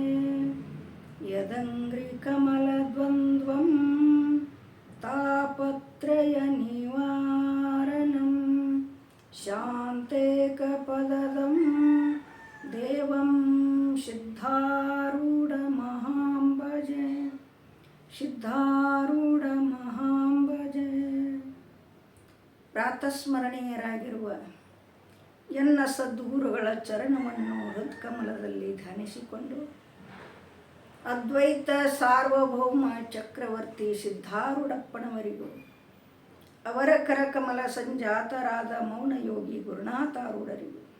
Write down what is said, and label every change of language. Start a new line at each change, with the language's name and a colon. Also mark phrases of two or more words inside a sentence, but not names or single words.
Sanskrit: यदङ्घ्रिकमलद्वन्द्वं तापत्रयनिवारणं शान्तेकपदं देवं सिद्धारूढमहं भजे। ಸಿದ್ಧಾರೂಢಮಹಂ ಭಜೆ.
Kannada: ಪ್ರಾತಸ್ಮರಣೀಯರಾಗಿರುವ ಎನ್ನ ಸದ್ಗುರುಗಳ ಚರಣವನ್ನು ಹೃತ್ಕಮಲದಲ್ಲಿ ಧ್ಯಾನಿಸಿಕೊಂಡು ಅದ್ವೈತ ಸಾರ್ವಭೌಮ ಚಕ್ರವರ್ತಿ ಸಿದ್ಧಾರೂಢಪ್ಪನವರಿಗೂ ಅವರ ಕರಕಮಲ ಸಂಜಾತರಾದ ಮೌನಯೋಗಿ ಗುರುನಾಥಾರೂಢರಿಗೂ